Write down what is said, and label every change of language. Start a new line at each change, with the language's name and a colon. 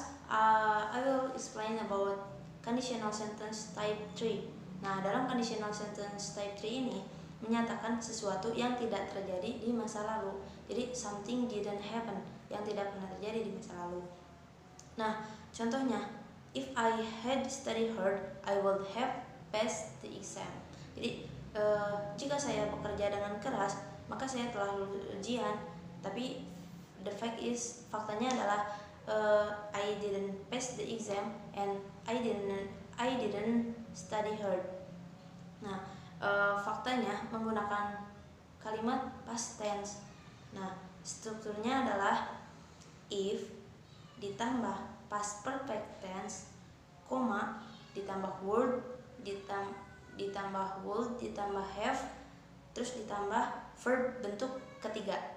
English: I will explain about conditional sentence type 3.
Indonesian: Nah, dalam conditional sentence type 3 ini menyatakan sesuatu yang tidak terjadi di masa lalu. Jadi
English: something didn't happen,
Indonesian: yang tidak pernah terjadi di masa lalu. Nah, contohnya,
English: if I had studied hard, I would have passed the exam.
Indonesian: Jadi jika saya bekerja dengan keras, maka saya telah lulus ujian.
English: Tapi the fact is,
Indonesian: faktanya adalah
English: I didn't pass the exam and I didn't study hard.
Indonesian: Nah, faktanya menggunakan kalimat past tense. Nah, strukturnya adalah if ditambah past perfect tense, ditambah would ditambah would ditambah have, terus ditambah verb bentuk ketiga.